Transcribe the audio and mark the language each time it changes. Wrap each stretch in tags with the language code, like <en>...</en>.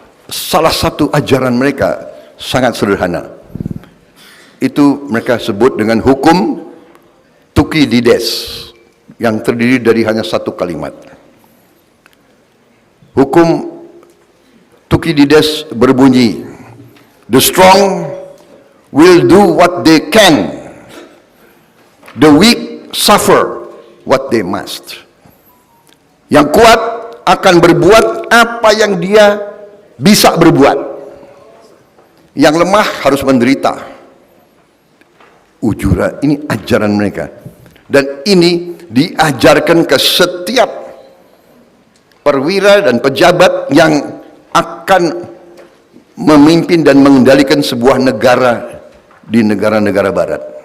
<id>Salah satu ajaran mereka sangat sederhana. Itu mereka sebut dengan hukum Thukydides, yang terdiri dari hanya satu kalimat. Hukum Thukydides berbunyi,</id> <en>the strong will do what they can, the weak suffer what they must.</en> <id>Yang kuat akan berbuat apa yang dia bisa berbuat, yang lemah harus menderita. Ujura, ini ajaran mereka, dan ini diajarkan ke setiap perwira dan pejabat yang akan memimpin dan mengendalikan sebuah negara di negara-negara barat.</id>